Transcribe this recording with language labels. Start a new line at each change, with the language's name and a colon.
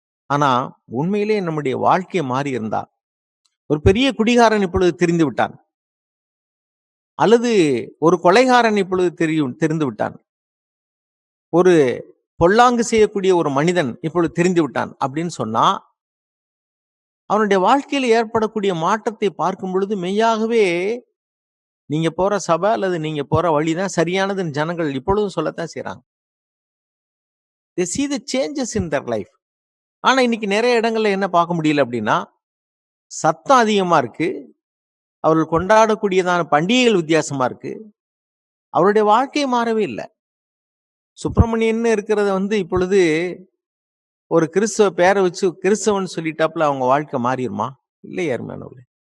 Tamil: ஆனா உண்மையிலே நம்முடைய வாழ்க்கை மாறி இருந்தா, ஒரு பெரிய குடிகாரன் இப்பொழுது தெரிந்து விட்டான், அல்லது ஒரு கொலைகாரன் இப்பொழுது தெரிந்து விட்டான், ஒரு பொல்லாங்கு செய்யக்கூடிய ஒரு மனிதன் இப்பொழுது தெரிந்து விட்டான் அப்படின்னு சொன்னா, அவனுடைய வாழ்க்கையில் ஏற்படக்கூடிய மாற்றத்தை பார்க்கும் பொழுது மெய்யாகவே நீங்க போற சபை அல்லது நீங்க போற வழிதான் சரியானதுன்னு ஜனங்கள் இப்பொழுதும் சொல்லத்தான் செய்யறாங்க.
English: They see the changes in their life.
Tamil: ஆனா இன்னைக்கு நிறைய இடங்கள்ல என்ன பார்க்க முடியல அப்படின்னா, சத்தம் அதிகமா இருக்கு, அவர்கள் கொண்டாடக்கூடியதான பண்டிகைகள் வித்தியாசமா இருக்கு, அவருடைய வாழ்க்கை மாறவே இல்லை. சுப்பிரமணியன் இருக்கிறத இப்பொழுது ஒரு கிறிஸ்தவ பேரை வச்சு கிறிஸ்தவன் சொல்லிட்டாப்புல அவங்க வாழ்க்கை மாறிடுமா? இல்லை அருமையானவர்களே.